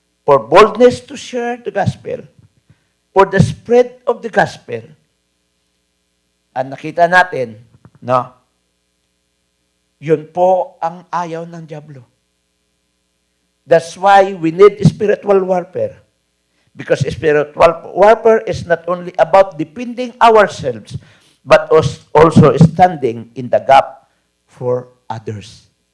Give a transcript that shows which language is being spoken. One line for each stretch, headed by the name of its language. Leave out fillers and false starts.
English: For boldness to share the gospel, for the spread of the gospel.
Filipino: At nakita natin, no? Yun po ang ayaw ng diablo.
English: That's why we need spiritual warfare. Because spiritual warfare is not only about defending ourselves, but also standing in the gap for others.